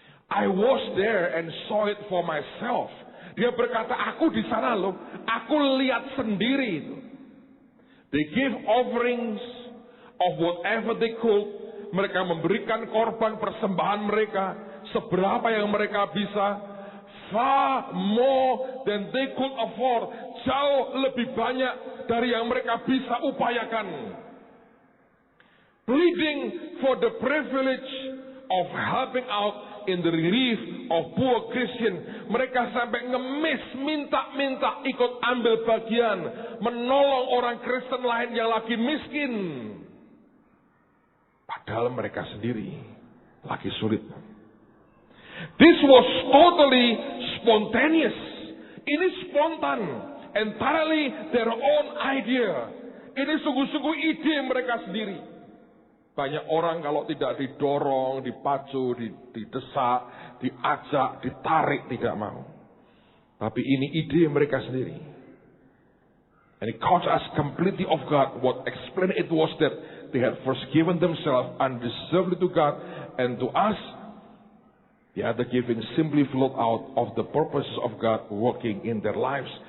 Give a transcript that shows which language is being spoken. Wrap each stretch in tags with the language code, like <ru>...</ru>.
<en>I was there and saw it for myself.</en> <id>Dia berkata, aku di sana loh. Aku lihat sendiri itu.</id> <en>They give offerings of whatever they could.</en> <id>Mereka memberikan korban persembahan mereka. Seberapa yang mereka bisa.</id> <en>Far more than they could afford.</en> <id>Jauh lebih banyak dari yang mereka bisa upayakan.</id> <en>Pleading for the privilege of helping out in the relief of poor Christian.</en> <id>Mereka sampai ngemis, minta-minta ikut ambil bagian. Menolong orang Kristen lain yang lagi miskin. Padahal mereka sendiri lagi sulit.</id> <en>This was totally spontaneous.</en> <id>Ini spontan.</id> <en>Entirely their own idea.</en> <id>Ini sungguh-sungguh ide mereka sendiri. Banyak orang kalau tidak didorong, dipacu, didesak, diajak, ditarik, tidak mau. Tapi ini ide mereka sendiri.</id> <en>And it caught us completely off guard. What explained it was that they had first given themselves undeservedly to God, and to us, the other giving simply flowed out of the purposes of God working in their lives.</en>